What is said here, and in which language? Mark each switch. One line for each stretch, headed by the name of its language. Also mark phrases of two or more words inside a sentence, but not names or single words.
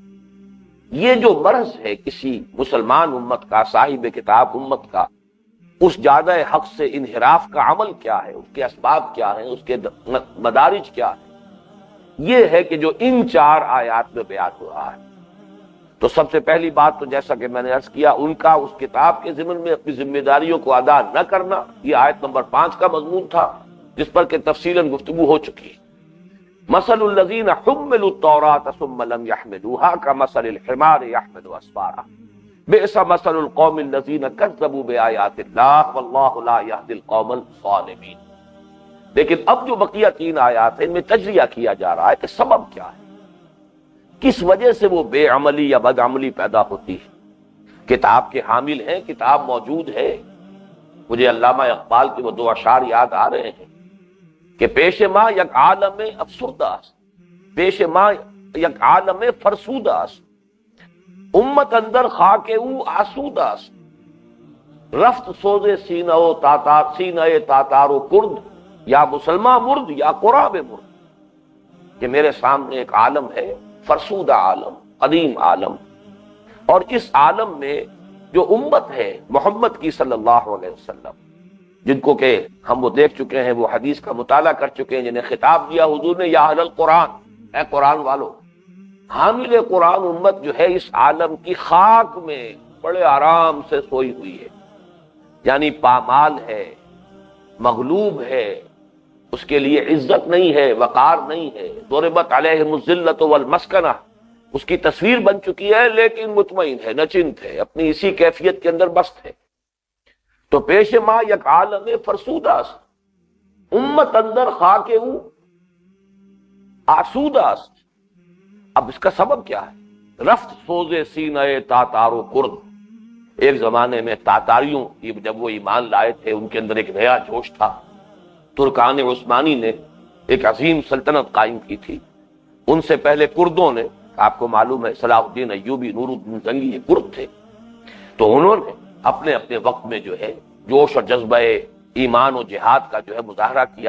Urdu: یہ جو مرض ہے کسی مسلمان امت کا، صاحب کتاب امت کا، اس جادہ حق سے انحراف کا عمل کیا ہے، اس کے اسباب کیا ہیں، اس کے مدارج کیا ہے؟ یہ ہے کہ جو ان 4 آیات میں بیان ہو رہا ہے۔ تو سب سے پہلی بات تو جیسا کہ میں نے عرض کیا، ان کا اس کتاب کے ضمن میں اپنی ذمہ داریوں کو ادا نہ کرنا، یہ آیت نمبر 5 کا مضمون تھا، جس پر کہ تفصیلاً گفتگو ہو چکی ہے۔
Arabic: مثل الذین حملوا التوراۃ ثم لم يحملوها كمثل الحمار يحمل اسفارا بئس مثل القوم الذین کذبوا بآیات اللہ واللہ لا یہدی القوم الظالمین۔
Urdu: لیکن اب جو بقیہ 3 آیات ہیں، ان میں تجزیہ کیا جا رہا ہے کہ سبب کیا ہے، کس وجہ سے وہ بے عملی یا بد عملی پیدا ہوتی ہے۔ کتاب کے حامل ہیں، کتاب موجود ہے۔ مجھے علامہ اقبال کے وہ 2 اشعار یاد آ رہے ہیں کہ
Persian: پیش ما یک عالم افسردہ است، پیش ما یک عالم فرسودہ است، امت اندر خاک او آسودہ است، رفت سوز سینہ و تاتار، سینہ تاتار و کرد، یا مسلمان مرد یا قرآب مرد،
Urdu: کہ میرے سامنے ایک عالم ہے، فرسودہ عالم، قدیم عالم، اور اس عالم میں جو امت ہے محمد کی صلی اللہ علیہ وسلم، جن کو کہ ہم وہ دیکھ چکے ہیں، وہ حدیث کا مطالعہ کر چکے ہیں، جنہیں خطاب دیا حضور نے
Arabic: یا اہل القرآن،
Urdu: اے قرآن والو۔ حامل قرآن امت جو ہے اس عالم کی خاک میں بڑے آرام سے سوئی ہوئی ہے، یعنی پامال ہے، مغلوب ہے، اس کے لیے عزت نہیں ہے، وقار نہیں ہے،
Arabic: ضربت علیہم الذلۃ والمسکنہ،
Urdu: اس کی تصویر بن چکی ہے، لیکن مطمئن ہے، نچنت ہے، اپنی اسی کیفیت کے اندر مست ہے۔
Persian: تو پیش ما یک عالم فرسودہ است، امت اندر خاک او آسودہ است۔
Urdu: اب اس کا سبب کیا ہے؟
Persian: رفت سوز سینہ تاتار و کرد۔
Urdu: ایک زمانے میں تاتاریوں جب وہ ایمان لائے تھے، ان کے اندر ایک نیا جوش تھا۔ ترکان عثمانی نے ایک عظیم سلطنت قائم کی تھی، ان سے پہلے کردوں نے، آپ کو معلوم ہے صلاح الدین ایوبی، نور الدین زنگی، یہ کرد تھے، تو انہوں نے اپنے اپنے وقت میں جو ہے جوش اور جذبہ ایمان و جہاد کا جو ہے مظاہرہ کیا۔